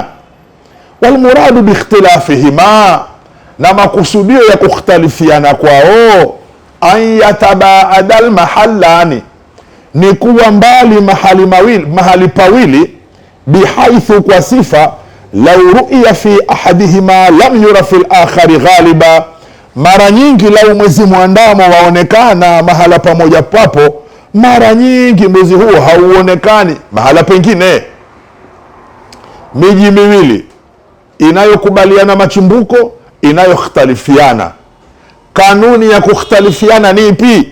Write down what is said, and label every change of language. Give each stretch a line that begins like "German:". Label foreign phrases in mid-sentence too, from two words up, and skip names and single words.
Arabic: والمراد باختلافهما,
Swahili: na makusudio ya kukhtalifiana kwao,
Arabic: أن يتباعد المحلان,
Swahili: ni kuwa mbali mahali pawili,
Arabic: بحيث,
Swahili: kwa sifa,
Arabic: لو رئي في أحدهما لم ير في الآخر غالبا,
Swahili: mara nyingi lau mwezi mwandamo waonekana mahala pamoja papo, mara nyingi mwezi huo hauonekani mahala pengine. Miji miwili inayokubaliana machimbuko, inayokhtalifiana, kanuni ya kukhtalifiana ni ipi?